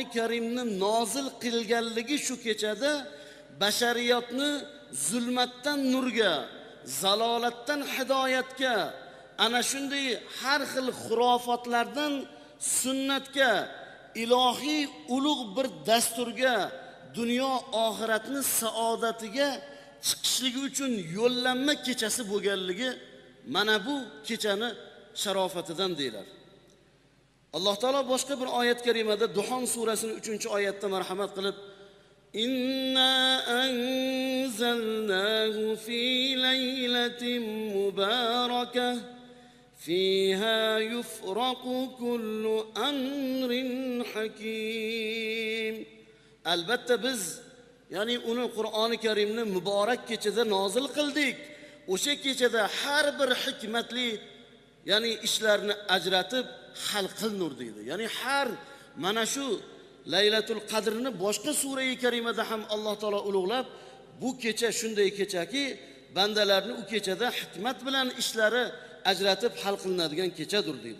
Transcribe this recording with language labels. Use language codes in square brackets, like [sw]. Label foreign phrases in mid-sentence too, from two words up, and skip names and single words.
[uz] Karimni nozil qilganligi shu kechada bashariyatni zulmatdan nurga, zalolatdan hidoyatga, ana shunday har xil xurofotlardan sunnatga, ilohiy ulug' bir dasturga, dunyo oxiratni saodatiga chiqishligi uchun yo'llanma kechasi bo'lganligi mana bu kechani sharofatidan deylar. Alloh taolo boshqa bir oyat karimada Duhon surasining 3-oyatda marhamat qilib [ar] إنا أنزلناه في ليلة مباركة فيها يفرق كل أمر حكيم. [uz] Albatta biz, ya'ni uni Qur'oni Karimni muborak kechada nozil qildik. O'sha kechada har bir hikmatli, ya'ni ishlarni ajratib hal qilinur deydi. Ya'ni har mana shu Laylatul Qadrni boshqa sura-i karimada ham Alloh taolo ulug'lab, bu kecha shunday kechaki, bandalarni u kechada hikmat bilan ishlari ajratib hal qilinadigan kechadir deydi.